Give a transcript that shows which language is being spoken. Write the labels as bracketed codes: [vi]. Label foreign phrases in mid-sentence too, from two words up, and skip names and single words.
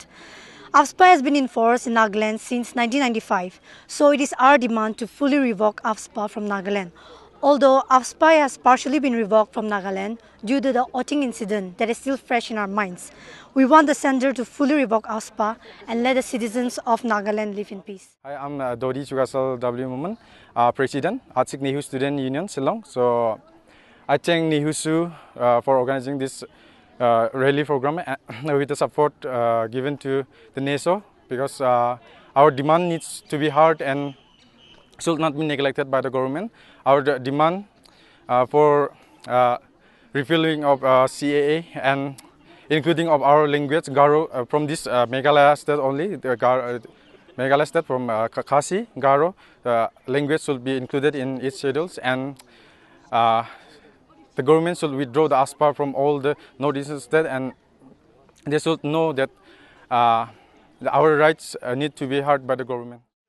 [en] AFSPA has been in force in Nagaland since 1995, so it is our demand to fully revoke AFSPA from Nagaland. Although AFSPA has partially been revoked from Nagaland due to the Oting incident that is still fresh in our minds, we want the center to fully revoke AFSPA and let the citizens of Nagaland live in peace. Hi, I'm Dodi Chugasal W. Muman, President, Atsik Nehu Student Union, Silong. So I thank Nehusu for organizing this rally program with the support given to the Neso, because our demand needs to be heard and should not be neglected by the government. Our demand for repealing of CAA and including of our language Garo from this Meghalaya state only, the Meghalaya state from Khasi, Garo, language should be included in its schedules, and the government should withdraw the AFSPA from all the northeastern states, and they should know that our rights need to be heard by the government.